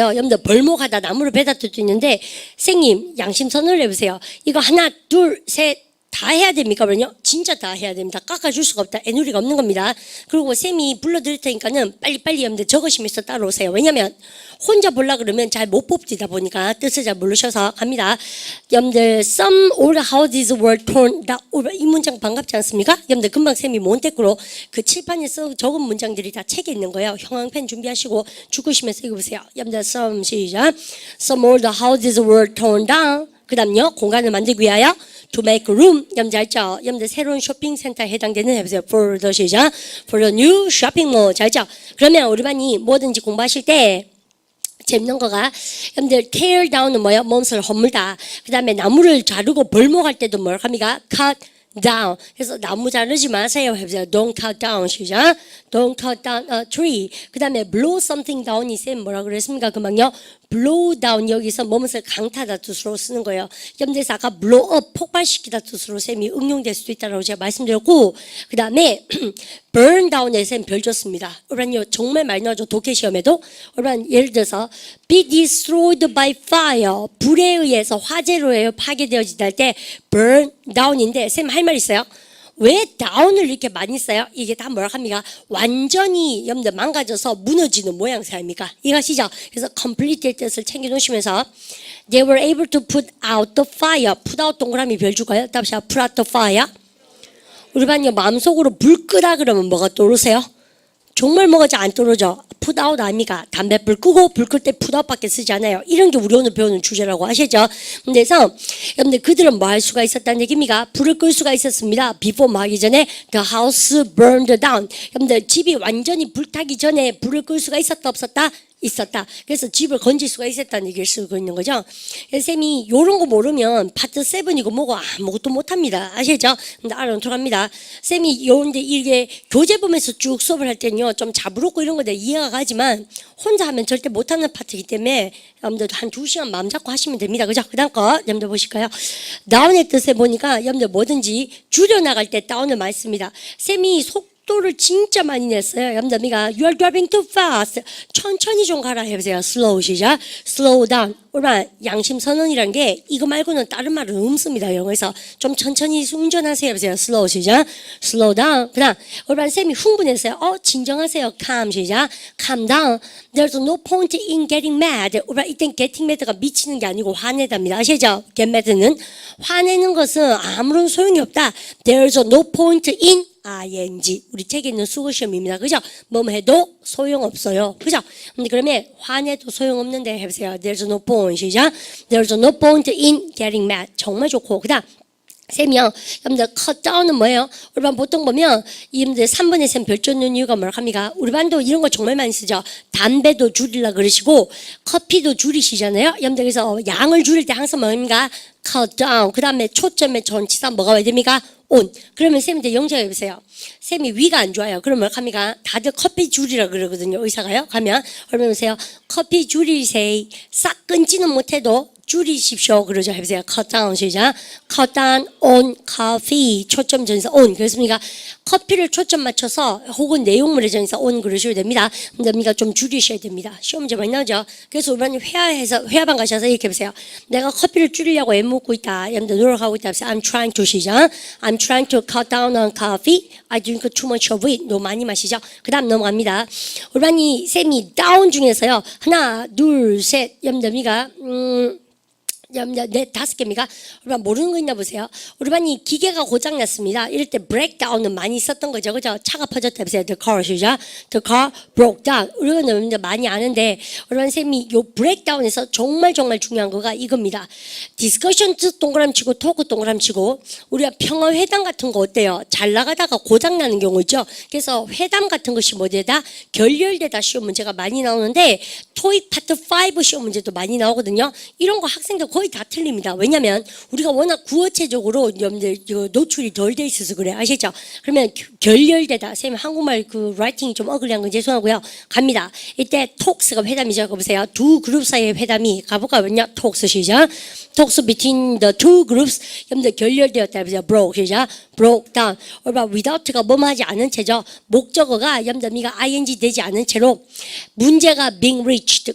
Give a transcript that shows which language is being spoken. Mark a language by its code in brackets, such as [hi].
[ko] 여러분들 벌목하다 나무를 베다 뜻도 있는데 선생님 양심 선언을 해보세요. 이거 하나 둘 셋 다 해야 됩니까? 그러면요 진짜 다 해야 됩니다. 깎아줄 수가 없다. 애누리가 없는 겁니다. 그리고 쌤이 불러드릴 테니까는 빨리빨리 여러분들 적으시면서 따라오세요. 왜냐면 혼자 보려고 그러면 잘 못 뽑지다 보니까 뜻을 잘 모르셔서 갑니다. [en] 여러분들 some old houses were torn down. [ko] 이 문장 반갑지 않습니까? 여러분들 금방 쌤이 몬테크로 그 칠판에 써 적은 문장들이 다 책에 있는 거예요. 형광펜 준비하시고 죽으시면서 읽어보세요. 여러분들 some 시작. [en] Some old houses were torn down. [ko] 그 다음요 공간을 만들기 위하여 [en] to make room. [ko] 여러분들 알죠? 여러분들 새로운 쇼핑센터에 해당되는 해보세요. [en] For the 시작. For the new shopping mall. [ko] 잘 알죠? 그러면 우리 반이 뭐든지 공부하실 때 재밌는 거가 여러분들 tear down은 뭐예요? 몸을 허물다. 그 다음에 나무를 자르고 벌목할 때도 뭐라고 합니까? [en] cut down. [ko] 그래서 나무 자르지 마세요. 해보세요. [en] Don't cut down. 시작. Don't cut down a tree. [ko] 그 다음에 blow something down이 쌤 뭐라 그랬습니까? 금방요. blow down 여기서 뭐뭇을 강타다 뜻으로 쓰는 거예요. 염대에서 아까 blow up 폭발시키다 뜻으로 쌤이 응용될 수도 있다고 제가 말씀드렸고 그 다음에 burn down에 쌤 별 줬습니다. 그러면요 정말 많이 나오죠. 독해 시험에도. 그러면 예를 들어서 [en] be destroyed by fire. [ko] 불에 의해서 화재로 해요. 파괴되어지다 할 때 burn down인데 쌤 할 말 있어요? 왜 다운을 이렇게 많이 써요? 이게 다 뭐라 합니까? 완전히 여러분들 망가져서 무너지는 모양새입니까? 이것이죠. 그래서 complete의 뜻을 챙겨 놓으시면서 [en] they were able to put out the fire. [ko] put out 동그라미 별 줄까요? 다시 [en] put out the fire. [ko] 우리 반요 마음속으로 불 끄다 그러면 뭐가 떠오르세요? 정말 뭐가 잘 안 떨어져. 풋아웃 아닙니까? 담배 불 끄고 불 끌 때 풋아웃밖에 쓰지 않아요. 이런 게 우리 오늘 배우는 주제라고 아시죠? 그래서 여러분들 그들은 뭐 할 수가 있었다는 얘기입니까? 불을 끌 수가 있었습니다. [en] Before [ko] 뭐 하기 전에 [en] the house burned down. [ko] 여러분들 집이 완전히 불타기 전에 불을 끌 수가 있었다 없었다? 있었다. 그래서 집을 건질 수가 있었다는 얘기를 쓰고 있는 거죠. 그래서 쌤이 요런 거 모르면 파트 7이고 뭐고 아무것도 못합니다. 아시죠? 근데 알아놓도록 합니다. 쌤이 요런데 이게 교재 보면서 쭉 수업을 할 때는요 좀 잡으롭고 이런 거들 이해가 가지만 혼자 하면 절대 못하는 파트이기 때문에 여러분들 한 2시간 마음 잡고 하시면 됩니다. 그죠? 그 다음 거 여러분들 보실까요? 다운의 뜻에 보니까 여러분들 뭐든지 줄여나갈 때 다운을 많이 씁니다. 쌤이 속도를 진짜 많이 냈어요. 여러분들 우리가 [en] You are driving too fast. [ko] 천천히 좀 가라 해보세요. [en] Slow 시작. Slow down. [ko] 오늘 양심 선언이라는 게 이거 말고는 다른 말은 없습니다. 영어에서 좀 천천히 운전하세요 해보세요. [en] Slow 시작. Slow down. [ko] 그다음 오늘 쌤이 흥분했어요. 진정하세요. [en] Calm 시작. Calm down. There's no point in getting mad. [ko] 오늘 이땐 getting mad가 미치는 게 아니고 화내답니다. 아시죠? Get mad는 화내는 것은 아무런 소용이 없다. [en] There's no point in ing. [ko] 우리 책에 있는 수거시험입니다. 그죠? 뭐 해도 소용없어요. 그죠? 근데 그러면 화내도 소용없는데 해보세요. [en] There's no point. 시작. There's no point in getting mad. [ko] 정말 좋고. 그 다음. 쌤이요. 여러분들 cut down은 뭐예요? 우리 반 보통 보면 여러분들 3번에 쌤 별조 넣는 이유가 뭐라 합니까? 우리 반도 이런 거 정말 많이 쓰죠. 담배도 줄이려 그러시고 커피도 줄이시잖아요. 여러분들 그래서 양을 줄일 때 항상 뭐입니까? [en] cut down. [ko] 그 다음에 초점의 전치사 뭐가 와야 됩니까? [en] on. [ko] 그러면 쌤한테 영작해 보세요. 쌤이 위가 안 좋아요. 그러면 뭐라 합니까? 다들 커피 줄이라 그러거든요. 의사가요. 가면 그러면 보세요. 커피 줄이세요. 싹 끊지는 못해도 줄이십시오. 그러죠. 해보세요. [en] cut down 시작. cut down on coffee. 초점 전사 on. 그렇습니까? [ko] 커피를 초점 맞춰서 혹은 내용물의 전사 on 그러셔도 됩니다. 근데 우리가 좀 줄이셔야 됩니다. 시험 문제 많이 나오죠. 그래서 우리는 회화방 가셔서 이렇게 해보세요. 내가 커피를 줄이려고 애먹고 있다. 여러분들 노력하고 있다. [en] I'm trying to 시작. I'm trying to cut down on coffee. I drink too much of it. [ko] 너무 많이 마시죠. [en] 그 다음 넘어갑니다. [ko] 우리 쌤이 down 중에서요. 하나, 둘, 셋. 여러분들 우리가 네, 5개입니까? 우리 반 모르는 거 있나 보세요. 우리 반이 기계가 고장났습니다. 이럴 때 breakdown은 많이 있었던 거죠. 그죠? 차가 퍼졌다 보세요. [en] The car 시작. The car broke down. [ko] 우리는 많이 아는데 우리 반 쌤이 요 breakdown에서 정말 중요한 거가 이겁니다. discussion 동그라미 치고 토크 동그라미 치고 우리가 평화회담 같은 거 어때요? 잘 나가다가 고장나는 경우 있죠. 그래서 회담 같은 것이 뭐되다? 결렬되다 시험 문제가 많이 나오는데 토익 파트 5 시험 문제도 많이 나오거든요. 이런 거 학생들 거의 다 틀립니다. 왜냐면 우리가 워낙 구어체적으로 노출이 덜 돼 있어서 그래. 아시죠? 그러면 결렬되다. 선생님 한국말 그 라이팅이 좀 어글리한 건 죄송하고요. 갑니다. 이때 톡스가 회담이죠. 보세요. 두 그룹 사이의 회담이 가볼까요? 톡스 시작. [en] 톡스 between the two groups. [ko] 여러분들 결렬되었다. broke 시작. broke down. without가 뭐하지 않은 채죠. 목적어가 여러분들 ing 되지 않은 채로 문제가 being reached.